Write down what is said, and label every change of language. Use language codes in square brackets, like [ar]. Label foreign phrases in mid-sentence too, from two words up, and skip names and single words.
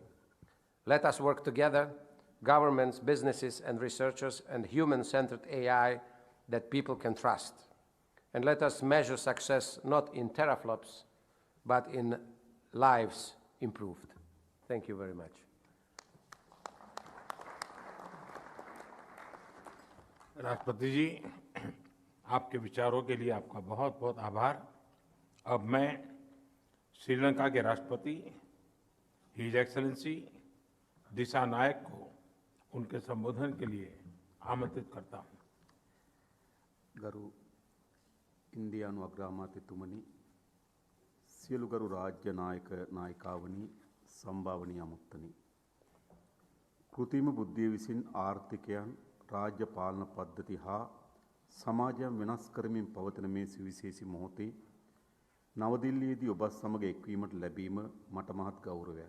[en] Let us work together, governments, businesses, and researchers, and human-centered AI that people can trust. And let us measure success not in teraflops, but in lives improved. Thank you very much. [hi] राष्ट्रपति जी, आपके विचारों के लिए आपका बहुत बहुत आभार। अब मैं श्रीलंका के राष्ट्रपति [en] His Excellency [hi] दिशा नायक को उनके संबोधन के लिए आमंत्रित करता हूँ। [si] ගරු ඉන්දියානු අග්‍රාමාත්‍යතුමනි, සියලු ගරු රාජ්‍ය නායක නායිකාවනි, සම්භාවනීය අමුත්තනි, කෘත්‍රිම බුද්ධිය විසින් ආර්ථිකයන්, රාජ්‍ය පාලන පද්ධති හා සමාජයන් වෙනස් කරමින් පවතින මේ සුවිශේෂී මොහොතේ නවදිල්ලියේදී ඔබ සමග එක්වීමට ලැබීම මට මහත් ගෞරවයක්.